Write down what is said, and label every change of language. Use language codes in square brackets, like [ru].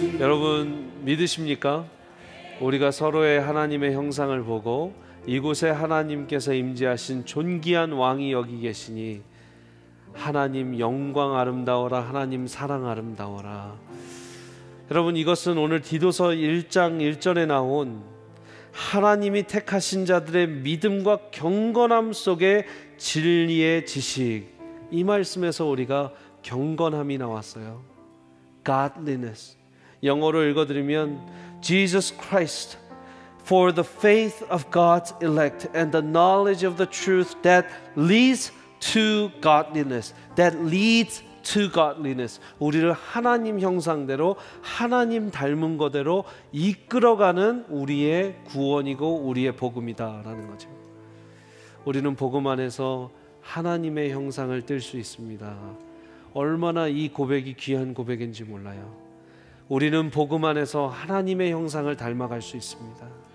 [ko] 여러분 믿으십니까? 우리가 서로의 하나님의 형상을 보고 이곳에 하나님께서 임재하신 존귀한 왕이 여기 계시니 하나님 영광 아름다워라, 하나님 사랑 아름다워라. 여러분 이것은 오늘 디도서 1장 1절에 나온 하나님이 택하신 자들의 믿음과 경건함 속에 진리의 지식, 이 말씀에서 우리가 경건함이 나왔어요. [en] Godliness. [ko] 영어로 읽어드리면 [en] Jesus Christ, for the faith of God's elect and the knowledge of the truth that leads to godliness. That leads to godliness. [ko] 우리를 하나님 형상대로, 하나님 닮은 거대로 이끌어가는 우리의 구원이고 우리의 복음이다라는 거죠. 우리는 복음 안에서 하나님의 형상을 띨 수 있습니다. 얼마나 이 고백이 귀한 고백인지 몰라요. 우리는 복음 안에서 하나님의 형상을 닮아갈 수 있습니다.